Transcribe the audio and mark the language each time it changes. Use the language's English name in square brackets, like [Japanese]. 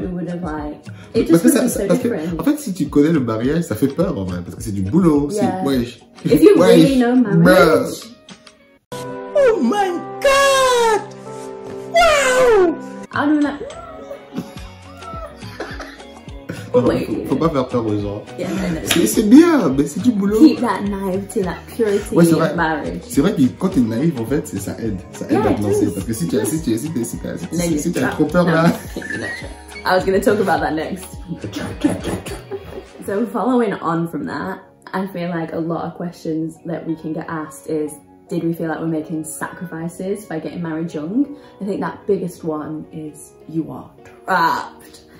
[English] We would have like it just would be so different. [French] En fait, si tu connais le mariage, ça fait peur en vrai parce que c'est du boulot. Wesh. [English] If you really know marriage. Oh my God! Wow! I don't know. [French] Faut pas faire peur aux gens. [English] Yeah, [French] c'est bien, mais c'est du boulot. [English] Keep that naivety, that purity of marriage. [French] C'est vrai que quand t'es naïf, en fait, ça aide à te lancer. Parce que si tu as trop peur là. [English] I was going to talk about that next. So following on from that, I feel like a lot of questions that we can get asked is, did we feel like we're making sacrifices by getting married young? I think that biggest one is you are trapped.